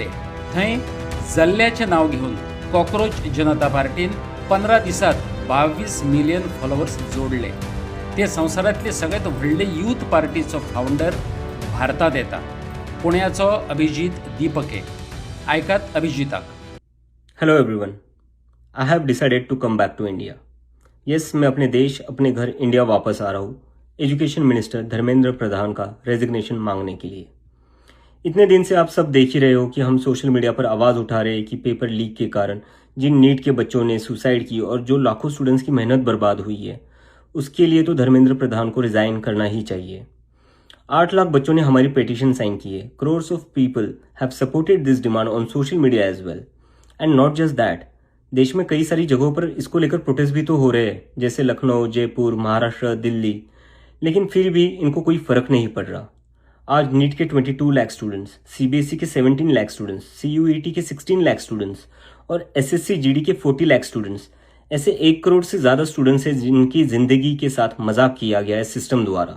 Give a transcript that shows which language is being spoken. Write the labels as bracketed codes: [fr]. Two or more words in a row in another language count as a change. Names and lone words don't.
[kok] थंय जल्ल्याचें नांव घेवन कॉक्रोच जनता पार्टीन 15 दिसांत 22 [en] million followers [kok] जोडले. ते संवसारांतले सगळ्यात व्हडले यूथ पार्टीचो फावंडर भारतात येता. पुण्याचो अभिजीत दीपके. आयकात अभिजिताक. [en] Hello everyone, I have decided to come back to India. [hi] यस, मैं अपने देश, अपने घर इंडिया वापस आ रहा हूँ [en] education minister [hi] धर्मेंद्र प्रधान का रेजिग्नेशन मांगने के लिए. इतने दिन से आप सब देख ही रहे हो कि हम [en] social media [hi] पर आवाज़ उठा रहे हैं कि [en] paper leak [hi] के कारण जिन नीट के बच्चों ने सुसाइड की और जो लाखों स्टूडेंट्स की मेहनत बर्बाद हुई है, उसके लिए तो धर्मेंद्र प्रधान को रिजाइन करना ही चाहिए. 8 लाख बच्चों ने हमारी पिटीशन साइन की है. [en] Crores of people have supported this demand on social media as well. And not just that, [hi] देश में कई सारी जगहों पर इसको लेकर प्रोटेस्ट भी तो हो रहे हैं, जैसे लखनऊ, जयपुर, महाराष्ट्र, दिल्ली. लेकिन फिर भी इनको कोई फर्क नहीं पड़ रहा. आज नीट के 22 लाख स्टूडेंट्स, सीबीएसई के 17 लाख स्टूडेंट्स, सीयूईटी के 16 लाख स्टूडेंट्स और एसएससी जीडी के 40 लाख स्टूडेंट्स, ऐसे 1 करोड़ से ज्यादा स्टूडेंट्स हैं जिनकी जिंदगी के साथ मजाक किया गया है सिस्टम द्वारा.